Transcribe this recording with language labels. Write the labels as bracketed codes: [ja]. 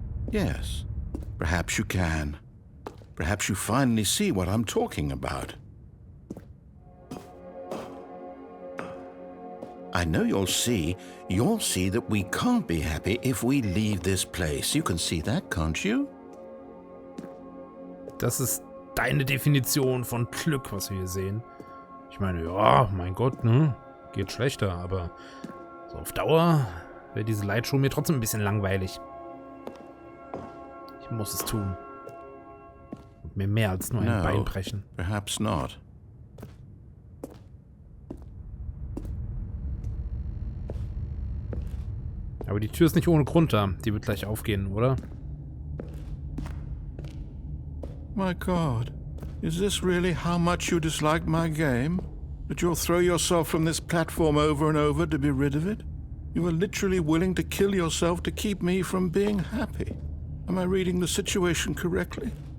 [en] Yes, perhaps you can. Perhaps you finally see what I'm talking about. I know you'll see that we can't be happy if we leave this place. You can see that, can't you? [de] Das ist deine Definition von Glück, was wir hier sehen. Ich meine, ja, mein Gott, ne? Geht schlechter, aber so auf Dauer wäre diese Lightshow mir trotzdem ein bisschen langweilig. Ich muss es tun. Und mir mehr als nur ein Bein brechen. [en] Perhaps not. [de] Aber die Tür ist nicht ohne Grund da. Die wird gleich aufgehen, oder? [en] My God, is this really how much you dislike my game? That you'll throw yourself from this platform over and over to be rid of it? You are literally willing to kill yourself to keep me from being happy. Am I reading the situation correctly?